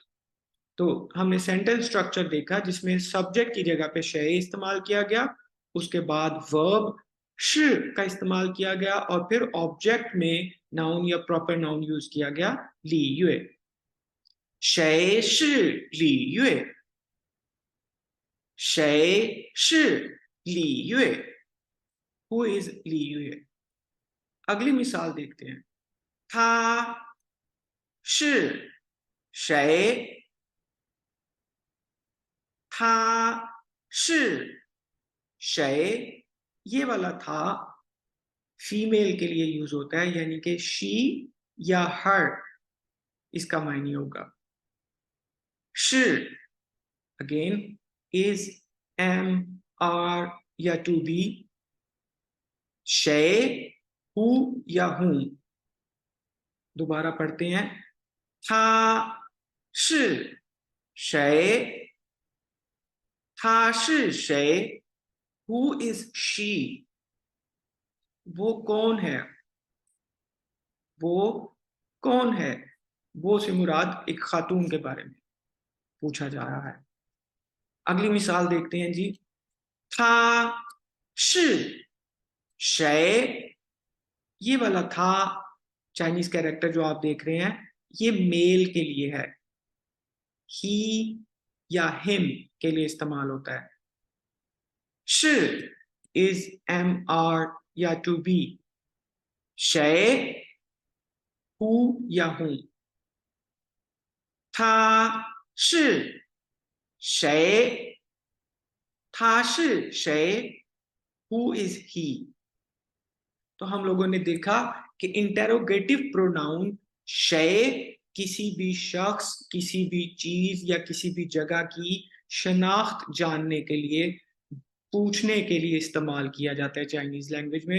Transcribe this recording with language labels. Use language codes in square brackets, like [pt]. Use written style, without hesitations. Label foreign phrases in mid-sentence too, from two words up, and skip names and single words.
[hi] तो हमने सेंटेंस स्ट्रक्चर देखा जिसमें सब्जेक्ट की जगह पे शय इस्तेमाल किया गया, उसके बाद वर्ब श का इस्तेमाल किया गया, और फिर ऑब्जेक्ट में नाउन या [en] proper noun [hi] यूज किया गया ली युए। [zh] 谁是李月，谁是李月, [en] who is [zh] ली युए। [hi] अगली मिसाल देखते हैं। [zh] 他是谁他是谁 [hi] ये वाला था फीमेल के लिए यूज होता है, यानी कि शी या हर इसका मायने होगा। [en] she again is, am, are या to be. [hi] शय हु या हूं। [zh] दोबारा पढ़ते हैं। 他是谁他是谁 [en] Who is she? [hi] वो कौन है, वो कौन है। वो से मुराद एक खातून के बारे में पूछा जा रहा है। अगली मिसाल देखते हैं जी। [zh] 他是谁 [hi] ये वाला था [en] Chinese character [hi] जो आप देख रहे हैं ये मेल के लिए है, ही या हिम के लिए इस्तेमाल होता है। [en] 是 is, am, are या to be। [hi] 谁 हु या हूं। [zh] 他是谁他是谁 [en] who is he। [hi] तो हम लोगों ने देखा कि [en] interrogative pronoun [hi] शय किसी भी शख्स, किसी भी चीज या किसी भी जगह की शनाख्त जानने के लिए, पूछने के लिए इस्तेमाल किया जाता है [en] Chinese language [hi] में।